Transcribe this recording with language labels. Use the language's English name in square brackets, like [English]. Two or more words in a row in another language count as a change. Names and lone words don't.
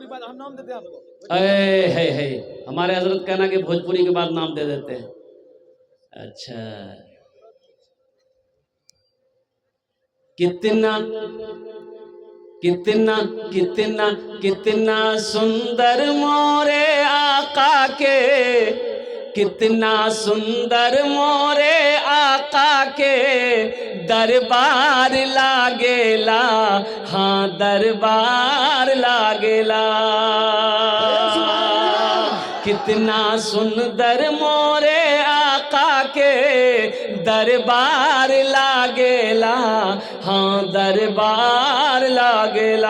[Urdu] ہے ہمارے حضرت کہنا کہ بھوجپوری کے بعد نام دے دیتے ہیں. [Bhojpuri] अच्छा कितना कितना कितना कितना सुंदर मोरे आका के कितना सुंदर मोरे आका के दरबार लागेला, हाँ दरबार लागेला। कितना सुंदर मोरे आका के दरबार लागेला, हाँ दरबार लागेला।